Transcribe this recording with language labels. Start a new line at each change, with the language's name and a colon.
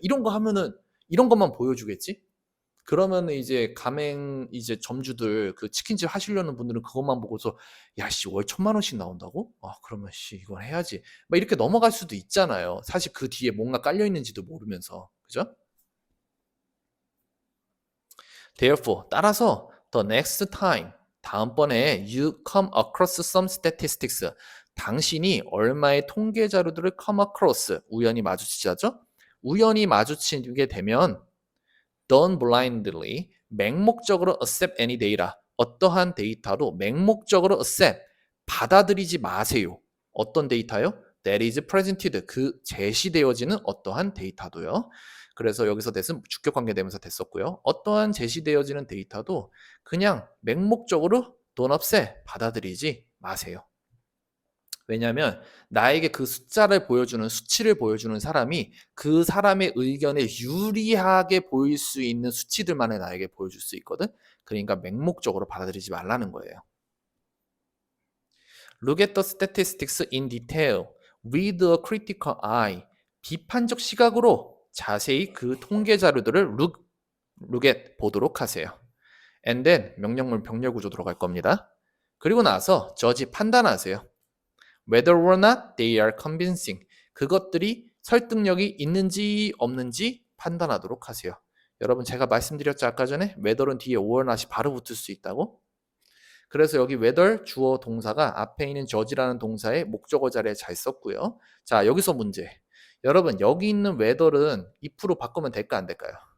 Korean: 이런 거 하면은 이런 것만 보여주겠지? 그러면은 이제 이제 점주들 그 치킨집 하시려는 분들은 그것만 보고서 야 씨 월 1,000만 원씩 나온다고? 그러면 씨 이건 해야지. 막 이렇게 넘어갈 수도 있잖아요. 사실 그 뒤에 뭔가 깔려 있는지도 모르면서. 그죠?
English: Therefore
Korean: 따라서
English: the next time
Korean: 다음번에
English: you come across some statistics
Korean: 당신이 얼마의 통계 자료들을
English: come across
Korean: 우연히 마주치자죠? 우연히 마주치게 되면
English: don't blindly
Korean: 맹목적으로
English: accept any data
Korean: 어떠한 데이터도 맹목적으로 accept 받아들이지 마세요. 어떤 데이터요?
English: that is presented
Korean: 그 제시되어지는 어떠한 데이터도요. 그래서 여기서 that은 주격 관계되면서 됐었고요. 어떠한 제시되어지는 데이터도 그냥 맹목적으로
English: don't accept
Korean: 받아들이지 마세요. 왜냐하면 나에게 그 수치를 보여주는 사람이 그 사람의 의견에 유리하게 보일 수 있는 수치들만을 나에게 보여줄 수 있거든. 그러니까 맹목적으로 받아들이지 말라는 거예요.
English: Look at the statistics in detail with a critical eye.
Korean: 비판적 시각으로 자세히 그 통계 자료들을
English: look at
Korean: 보도록 하세요.
English: And then
Korean: 명령문 병렬 구조 들어갈 겁니다. 그리고 나서 judge 판단하세요.
English: Whether or not they are convincing.
Korean: 그것들이 설득력이 있는지 없는지 판단하도록 하세요. 여러분 제가 말씀드렸죠 아까 전에 whether은 뒤에
English: or not
Korean: 이 바로 붙을 수 있다고. 그래서 여기 whether 주어 동사가 앞에 있는 judge라는 동사의 목적어 자리에 잘 썼고요. 자 여기서 문제. 여러분 여기 있는 whether은 if로 바꾸면 될까 안 될까요?